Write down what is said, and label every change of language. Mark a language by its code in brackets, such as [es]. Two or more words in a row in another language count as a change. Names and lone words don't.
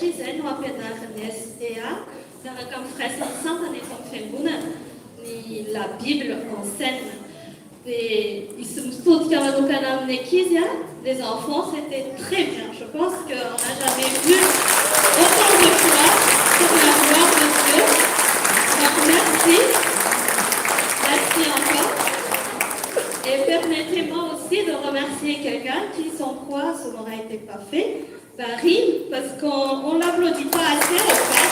[mg] izay no ampianarany SPA miaraka amin'ny frère ny sampany efa amin'ny fiangonana ny [fr] la Bible en scène. Et ils [mg] mitodika manokana amin'ny ankizy, [fr] les enfants, c'était très bien. Je pense qu'on n'a jamais vu autant de foi pour la gloire de Dieu. Donc merci. Merci encore. Et permettez-moi aussi de remercier quelqu'un qui, sans quoi ce n'aurait été pas fait, Paris, parce qu'on ne l'applaudit pas assez en fait.